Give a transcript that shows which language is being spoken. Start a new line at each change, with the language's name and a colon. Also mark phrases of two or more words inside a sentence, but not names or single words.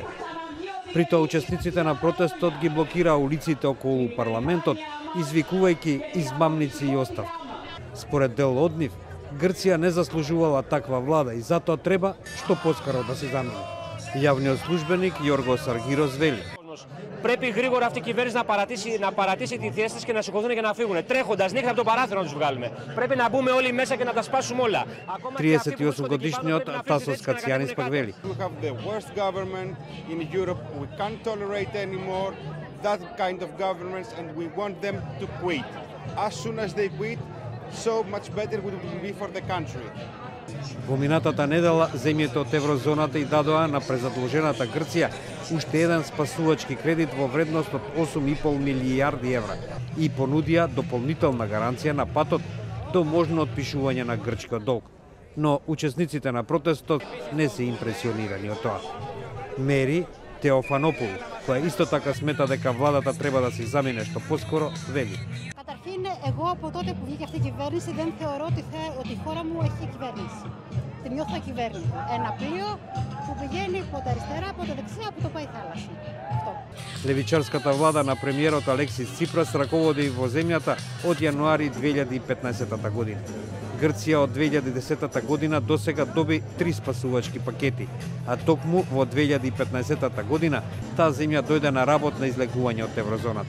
Macedonian: При тоа учесниците на протестот ги блокираа улиците околу парламентот, извикувајќи измамници и оставка. Според дел од нив, Грција не заслужувала таква влада и затоа треба што поскоро да се замени. Јавниот службеник Јоргос Аргирос вели:
Greek: Πρέπει γρήγορα αυτή η κυβέρνηση να παρατήσει τη θέση της και να σηκωθούν και να φύγουν. Τρέχοντας νύχτα από το παράθυρο να τους βγάλουμε. Πρέπει να μπούμε όλοι μέσα και να τα σπάσουμε όλα.
Macedonian: 38-годишниот Тасос Кацијанис пак вели:
English: We have the worst government in Europe. We can't tolerate anymore that kind of governments and we want them to quit. As soon as they quit, so much better it will be for the country.
Macedonian: Во минатата недела земјите од еврозоната и дадоа на презадолжената Грција уште еден спасувачки кредит во вредност од 8,5 милијарди евра и понудија дополнителна гаранција на патот до можно отпишување на грчкиот долг. Но учесниците на протестот не се импресионирани од тоа. Мери Теофанопулу, која исто така смета дека владата треба да се замине што поскоро, вели:
Greek: Καταρχήν, εγώ από τότε που βγήκε αυτή η κυβέρνηση δεν θεωρώ ότι η χώρα μου έχει κυβέρνηση. Τη νιώθω ακυβέρνητη. Ένα πλοίο που πηγαίνει από τα αριστερά, από τα δεξιά, που το πάει θάλασσα. Αυτό.
Macedonian: Левичарската влада на премиерот Алексис Ципрас раководи во земјата од јануари 2015 година. Грција од 2010 година досега доби 3 спасувачки пакети, а токму во 2015 година таа земја дојде на работ на излегување од еврозоната.